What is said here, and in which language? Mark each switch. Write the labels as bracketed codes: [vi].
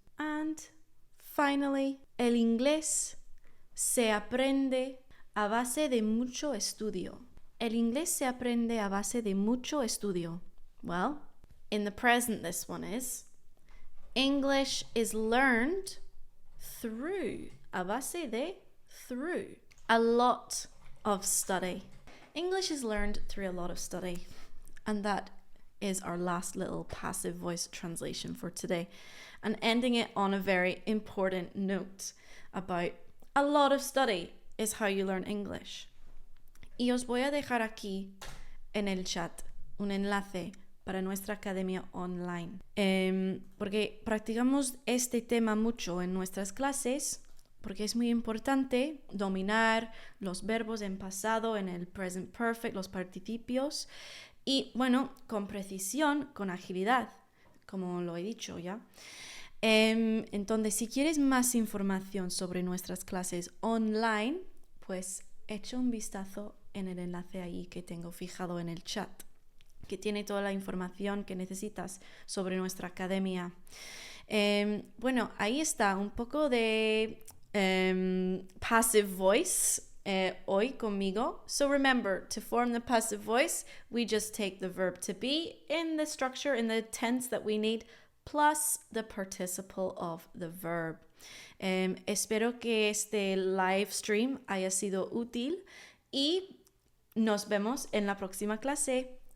[es] And finally, el inglés se aprende a base de mucho estudio. El inglés se aprende a base de mucho estudio. [en] Well, in the present, this one is English is learned through, a base de through, a lot of study. English is learned through a lot of study. And that is our last little passive voice translation for today. And ending it on a very important note about a lot of study is how you learn English. [es] Y os voy a dejar aquí en el chat un enlace para nuestra academia online. Porque practicamos este tema mucho en nuestras clases, porque es muy importante dominar los verbos en pasado, en el present perfect, los participios, y bueno, con precisión, con agilidad, como lo he dicho ya. Entonces, si quieres más información sobre nuestras clases online, pues echa un vistazo en el enlace ahí que tengo fijado en el chat, que tiene toda la información que necesitas sobre nuestra academia. Bueno, ahí está un poco de passive voice hoy conmigo. [en] So remember, to form the passive voice, we just take the verb to be in the structure, in the tense that we need, plus the participle of the verb. [es] Espero que este live stream haya sido útil y nos vemos en la próxima clase.